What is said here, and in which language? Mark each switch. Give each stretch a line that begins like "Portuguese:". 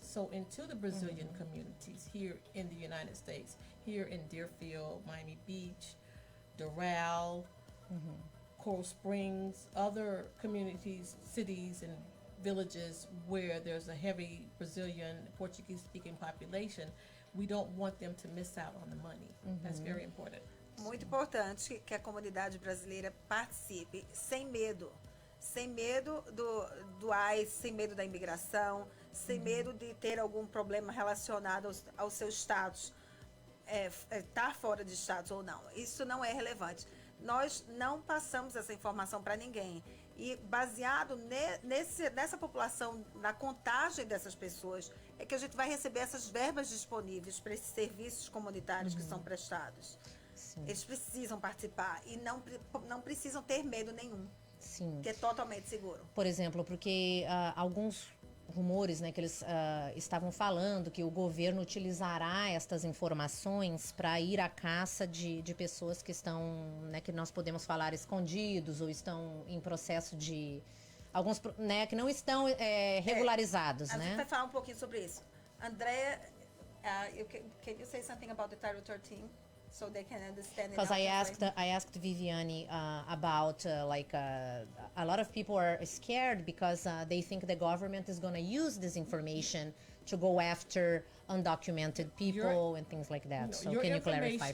English: So into the Brazilian communities here in the United States, here in Deerfield, Miami Beach, Doral, Coral Springs, other communities, cities, and villages where there's a heavy Brazilian, Portuguese-speaking population, we don't want them to miss out on the money. That's very important.
Portuguese: Muito importante que a comunidade brasileira participe sem medo. Sem medo do ICE, sem medo da imigração, sem medo de ter algum problema relacionado ao seu status, estar fora de status ou não. Isso não é relevante. Nós não passamos essa informação para ninguém. E baseado nessa população, na contagem dessas pessoas, é que a gente vai receber essas verbas disponíveis para esses serviços comunitários que são prestados. Sim. Eles precisam participar e não precisam ter medo nenhum. Sim. Que é totalmente seguro. Por exemplo, porque alguns rumores, né, que eles estavam falando que o governo utilizará estas informações para ir à caça de pessoas que estão, né, que nós podemos falar escondidos ou estão em processo de alguns, né, que não estão regularizados, A né? gente vai falar um pouquinho sobre isso.
English: Andrea, can you say something about the Title 13? so they can understand it. Because I asked Viviane about a lot of people are scared because they think the government is going to use this information to go after undocumented people and things like that. So can you clarify for us?